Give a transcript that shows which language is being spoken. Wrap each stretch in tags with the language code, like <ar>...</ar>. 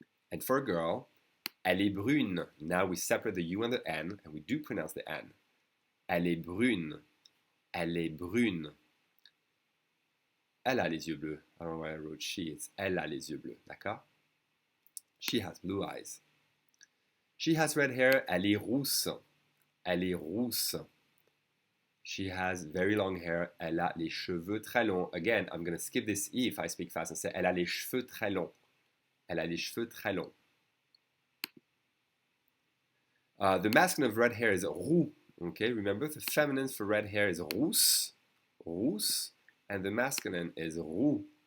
<en>And for a girl, elle est brune. Now we separate the U and the N, and we do pronounce the N. Elle est brune. Elle est brune. Elle a les yeux bleus. I don't know why I wrote she.</en> <fr>It's elle a les yeux bleus.</fr> <en>D'accord? She has blue eyes. She has red hair. Elle est rousse. Elle est rousse. She has very long hair. Elle a les cheveux très longs. Again, I'm going to skip this E if I speak fast and say elle a les cheveux très longs. Elle a les cheveux très longs. The masculine of red hair is roux. Okay, remember the feminine for red hair is rousse, rousse, and the masculine is roux.</en>